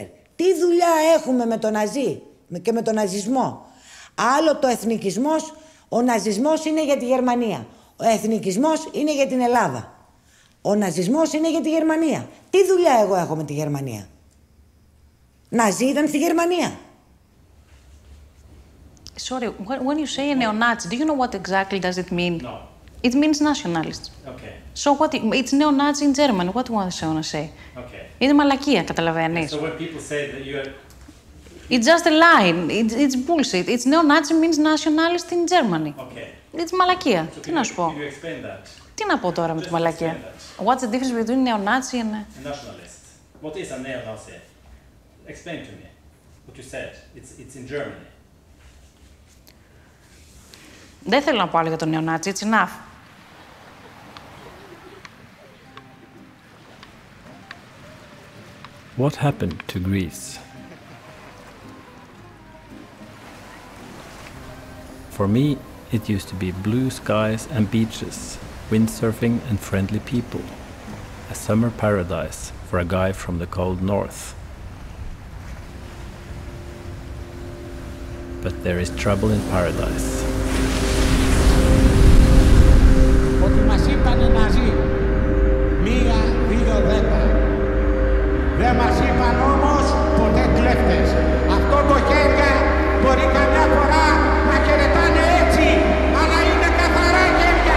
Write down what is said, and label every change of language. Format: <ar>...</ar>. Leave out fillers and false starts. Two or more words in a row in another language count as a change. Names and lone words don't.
<el>Τι δουλειά έχουμε με τον Ναζί και με τον ναζισμό. Άλλο το εθνικισμός, ο ναζισμός είναι για τη Γερμανία. Ο εθνικισμός είναι για την Ελλάδα. Ο ναζισμός είναι για τη Γερμανία. Τι δουλειά εγώ έχω με τη Γερμανία. Ναζί ήταν στη Γερμανία.</el> <en>Sorry, when you say a neo-Nazi, do you know what exactly does it mean? No. It means nationalist. Okay. So what? It's neo-Nazi in German. What do you want to say? Okay.</en> <el>Είναι μαλακία, καταλαβαίνεις.</el> <en>So when people say that you are... It's just a lie. It's bullshit. It's neo-Nazi means nationalist in Germany. Okay. It's μαλακία. So</en> <el>Τι να σου πω.</el> <en>Can you explain that?</en> <el>Τι να πω τώρα με τη μαλακία.</el> <en>What's the difference between neo-Nazi and... A nationalist. What is a neo-Nazi? Explain to me what you said. It's in Germany.</en> <el>Δεν θέλω να πω άλλο για τον νεονάτσι.</el> <en>It's enough. What happened to Greece? For me, it used to be blue skies and beaches, windsurfing and friendly people. A summer paradise for a guy from the cold north. But there is trouble in paradise.</en> <el>Ότι μας είπανε Ναζί. 1, 2, 10. Δεν μας είπαν όμως ποτέ κλέφτες. Αυτό το χέρια μπορεί καμιά φορά να χαιρετάνε έτσι, αλλά είναι καθαρά χέρια.</el>